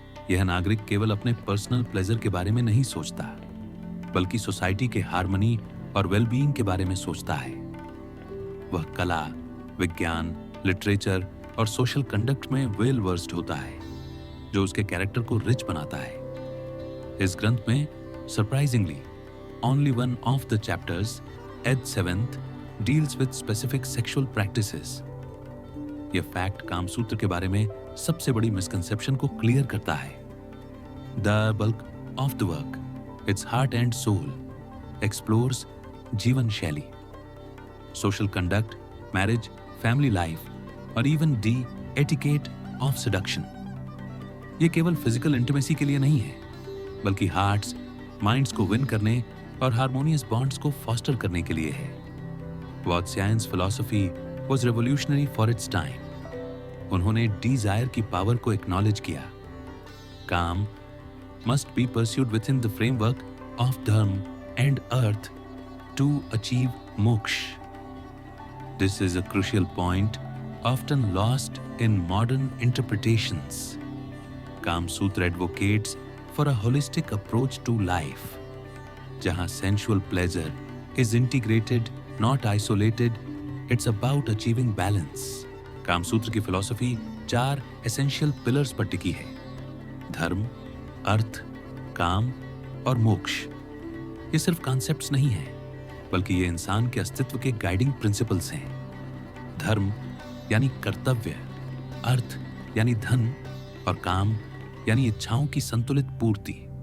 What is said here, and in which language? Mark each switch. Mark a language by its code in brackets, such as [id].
[hi] यह नागरिक केवल अपने पर्सनल प्लेजर के बारे में नहीं सोचता, बल्कि सोसाइटी के हार्मनी और वेलबीइंग के बारे में सोचता है। वह कला, विज्ञान, लिटरेचर और सोशल कंडक्ट में वेल वर्स्ड होता है, जो उसके कैरेक्टर को रिच बनाता है। इस ग्रंथ में surprisingly [en] only one of the chapters, Ed 7th, deals with specific sexual practices. [hi] यह फैक्ट कामसूत्र के बारे में सबसे बड़ी मिसकंसेप्शन को क्लियर करता है। [en] The bulk of the work, its heart and soul, explores [hi] जीवन शैली, [en] social conduct, marriage, family life, और even the etiquette of seduction. [hi] यह केवल फिजिकल इंटीमेसी के लिए नहीं है, बल्कि हार्ट्स, माइंड्स को विन करने और हार्मोनियस बॉन्ड्स को फॉस्टर करने के लिए है। [en] Vatsyayan's philosophy was revolutionary for its time. [hi] उन्होंने डिजायर की पावर को एक्नॉलेज किया। [en] Kama must be pursued within the framework of dharma and earth to achieve moksha. This is a crucial point often lost in modern interpretations. Kamsutra advocates for a holistic approach to life, जहां sensual pleasure is integrated, not isolated. It's about achieving balance. [hi] Kamasutra की philosophy 4 essential pillars पर टिकी है: धर्म, अर्थ, काम और मोक्ष। ये सिर्फ कॉन्सेप्ट्स नहीं हैं, बल्कि ये इंसान के अस्तित्व के गाइडिंग प्रिंसिपल्स हैं। धर्म यानी कर्तव्य, अर्थ यानी धन और काम यानी इच्छाओं की संतुलित पूर्ति।